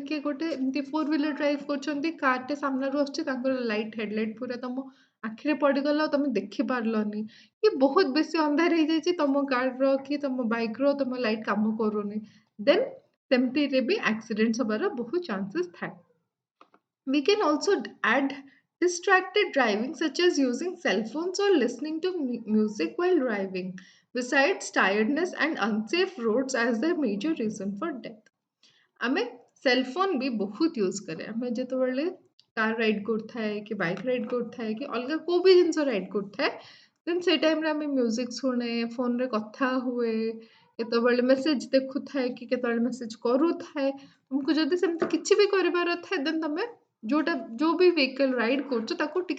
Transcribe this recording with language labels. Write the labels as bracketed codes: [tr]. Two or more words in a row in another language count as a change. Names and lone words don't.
[or] କିଏ ଗୋଟେ ଏମିତି [en] 4 wheeler drive [or] କରୁଛନ୍ତି କାର୍ଟେ ସାମ୍ନାରୁ ଆସୁଛି ତାଙ୍କର [en] light headlight [or] ପୁରା ତମ ଆଖିରେ ପଡ଼ିଗଲା ଆଉ ତମେ ଦେଖିପାରିଲନି କି ବହୁତ ବେଶୀ ଅନ୍ଧାର ହେଇଯାଇଛି ତମ କାର୍ର କି ତମ ବାଇକ୍ର ତମ ଲାଇଟ୍ କାମ କରୁନି ଦେନ୍ ସେମିତିରେ ବି ଆକ୍ସିଡେଣ୍ଟ ହବାର ବହୁତ ଚାନ୍ସେସ୍ ଥାଏ [en] we can also add distracted driving, such as using cell phones or listening to music while driving, besides tiredness and unsafe roads as the major reason for death. [or] ଆମେ [en] cell phone [or] ବି ବହୁତ ୟୁଜ୍ କରେ ଆମେ ଯେତେବେଳେ [en] car ride [or] କରୁଥାଏ କି [en] bike ride [or] କରୁଥାଏ କି ଅଲଗା କେଉଁ ବି ଜିନିଷ ରାଇଡ୍ କରୁଥାଏ ଦେନ୍ ସେଇ ଟାଇମ୍ରେ ଆମେ ମ୍ୟୁଜିକ୍ ଶୁଣେ ଫୋନ୍ରେ କଥା ହୁଏ କେତେବେଳେ ମେସେଜ୍ ଦେଖୁଥାଏ କି କେତେବେଳେ ମେସେଜ୍ କରୁଥାଏ ତୁମକୁ ଯଦି ସେମିତି କିଛି ବି କରିବାର ଥାଏ ଦେନ୍ ତମେ ଯୋଉଟା ଯୋଉ ବି [en] vehicle ride [or] କରୁଛ ତାକୁ ଟିକେ